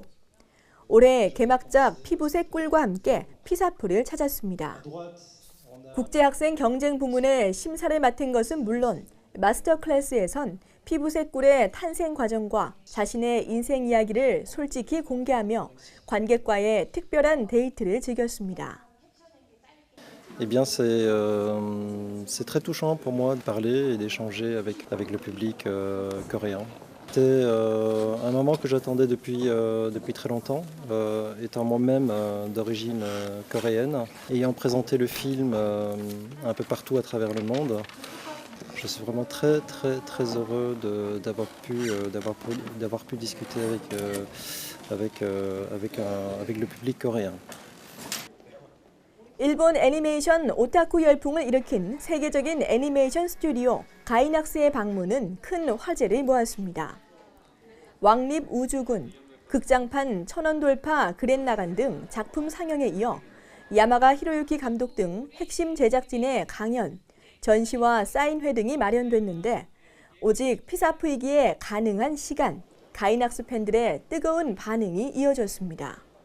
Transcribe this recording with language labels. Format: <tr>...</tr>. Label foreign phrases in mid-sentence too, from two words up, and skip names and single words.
<ko>올해 개막작 피부색 꿀과 함께 피사풀을 찾았습니다. 국제학생 경쟁 부문의 심사를 맡은 것은 물론 마스터 클래스에선 피부색 꿀의 탄생 과정과 자신의 인생 이야기를 솔직히 공개하며 관객과의 특별한 데이트를 즐겼습니다.</ko> <fr>Eh bien, c'est très touchant pour moi de parler et d'échanger avec le public coréen. C'était un moment que j'attendais depuis très longtemps, étant moi-même d'origine coréenne, ayant présenté le film un peu partout à travers le monde. Je suis vraiment très heureux d'avoir pu discuter avec le public coréen.</fr> <ko>일본 애니메이션 오타쿠 열풍을 일으킨 세계적인 애니메이션 스튜디오 가이낙스의 방문은 큰 화제를 모았습니다. 왕립 우주군, 극장판 천원 돌파 그랜라간 등 작품 상영에 이어 야마가 히로유키 감독 등 핵심 제작진의 강연, 전시와 사인회 등이 마련됐는데 오직 피사프이기에 가능한 시간, 가이낙스 팬들의 뜨거운 반응이 이어졌습니다.</ko>